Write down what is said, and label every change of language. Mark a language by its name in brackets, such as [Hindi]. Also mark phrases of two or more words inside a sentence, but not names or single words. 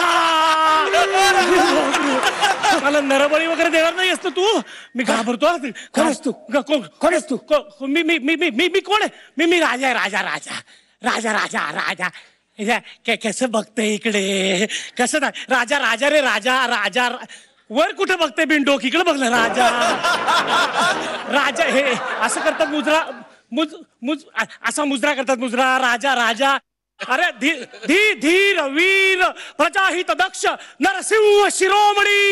[Marathi] मला नरबळी वगैरे देणार नाही असतो तू. मी घाबरतो. कोण आहेस तू. कोण आहेस तू. मी मी मी मी मी कोण आहे. मी राजा आहे. राजा राजा राजा राजा राजा. कसं बघते इकडे. कसं राजा राजा रे राजा राजा. वर कुठे बघते बिनडोक. इकडे बघलं राजा राजा. हे असं करतात मुजरा. असा मुजरा करतात मुजरा. राजा राजा. अरे धीर वीर प्रजाहित दक्ष नरसिंह शिरोमणी.